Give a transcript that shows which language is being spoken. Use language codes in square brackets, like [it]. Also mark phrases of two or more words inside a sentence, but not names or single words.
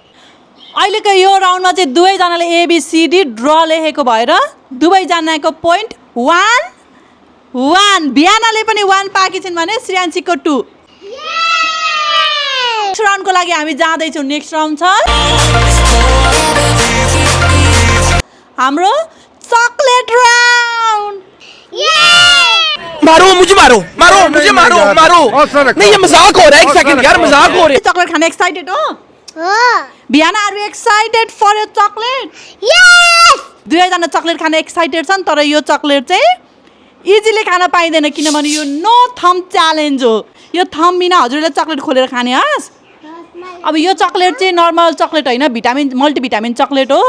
[ne] अहिलेको यो राउन्डमा चाहिँ दुवैजनाले ABCD ड्र लेखेको भएर दुवैजनाको पोइन्ट 1 बिहानाले पनि 1 पाएकी छिन् भने श्रियान्सीको 2। नेक्स्ट राउन्डको लागि हामी जाँदैछौँ। नेक्स्ट राउन्ड छ हाम्रो [en] chocolate round. [hi] मारो मुझे मारो नहीं ये मजाक हो रहा है। एक सेकंड यार मजाक हो रहा है। [ne] चकलेट खाने एक्साइटेड हो? [en] बिहान are you excited for your chocolate? यस। [ne] दुवैजना चकलेट खान एक्साइटेड छन् तर यो चकलेट चाहिँ इजिली खान पाइँदैन किनभने यो [en] no thumb challenge [ne] हो। यो थम बिना हजुरले चकलेट खोलेर खाने हस्। अब यो चकलेट चाहिँ [en] normal chocolate [ne] होइन, [en] multivitamin chocolate [ne] हो।